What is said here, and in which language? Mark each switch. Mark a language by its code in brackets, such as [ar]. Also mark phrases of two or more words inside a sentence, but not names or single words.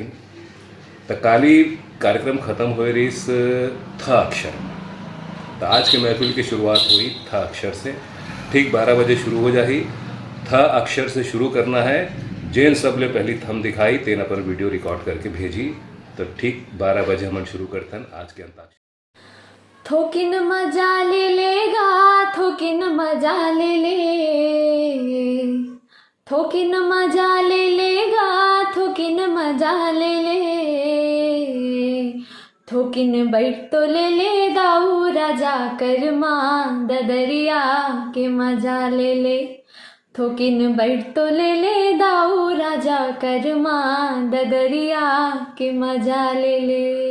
[hne] तकाली कार्यक्रम ख़त्म हो रही इस था अक्षर में, तो आज के महफिल की शुरुआत हुई था अक्षर से। ठीक 12 बजे शुरू हो जाही। था अक्षर से शुरू करना है। जेन सबले पहली थम दिखाई तेना पर [en] video record [hne] करके भेजी, तो ठीक 12 बजे हम शुरू करतन आज के अंताक्षरी। थोकिन मजा ले लेगा, थोकिन मजा ले ले, थोकिन मजा ले लेगा, थोकिन मजा ले ले, थोकिन बैठ तो ले ले दाऊ राजा कर माँ ददरिया के मजा ले ले, थोकिन बैठ तो ले ले दाऊ राजा कर माँ ददरिया के मजा ले ले।